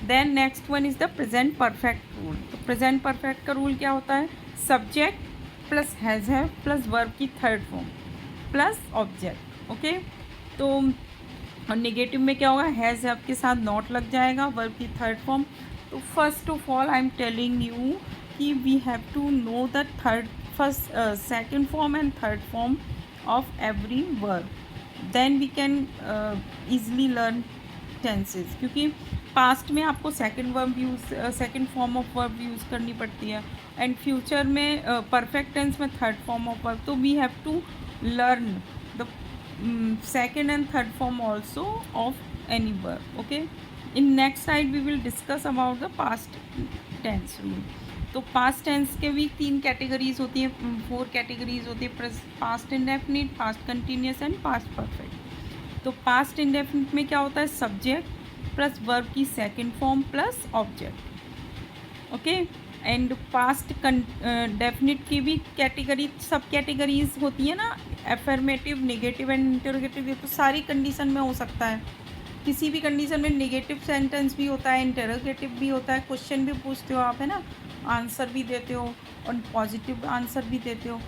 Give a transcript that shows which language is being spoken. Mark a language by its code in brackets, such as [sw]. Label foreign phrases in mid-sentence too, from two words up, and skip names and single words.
[en] then next one is the present perfect rule. तो present perfect [hi] का रूल क्या होता है, [en] subject plus has have plus verb की third form plus object। [hi] ओके, तो और नेगेटिव में क्या होगा, [en] has have [hi] के साथ नॉट लग जाएगा, वर्ब की [en] third form. तो first of all I am telling you कि we have to know the first second form and third form of every verb, then we can easily learn tenses। [hi] क्योंकि पास्ट में आपको [en] second verb use, second form of verb use [hi] करनी पड़ती है, [en] and future [hi] में [en] perfect tense [hi] में [en] third form of verb. तो we have to learn the second and third form also of any verb. Okay, in next slide we will discuss about the past tense rule. [hi] तो [en] past tense [hi] के भी 3 कैटेगरीज होती हैं, 4 कैटेगरीज होती है, [en] past indefinite, past continuous and past perfect। [hi] तो [en] past indefinite [hi] में क्या होता है, [en] subject plus verb [hi] की [en] second form plus object. okay, and past definite [hi] की भी [en] category, sub categories [hi] होती है ना, [en] affirmative, negative and interrogative. [hi] तो सारी कंडीशन में हो सकता है, किसी भी कंडीशन में [en] negative sentence [hi] भी होता है, इंटरोगेटिव भी होता है, क्वेश्चन भी पूछते हो आप, है ना, आंसर भी देते हो और [en] positive answer [hi] भी देते हो।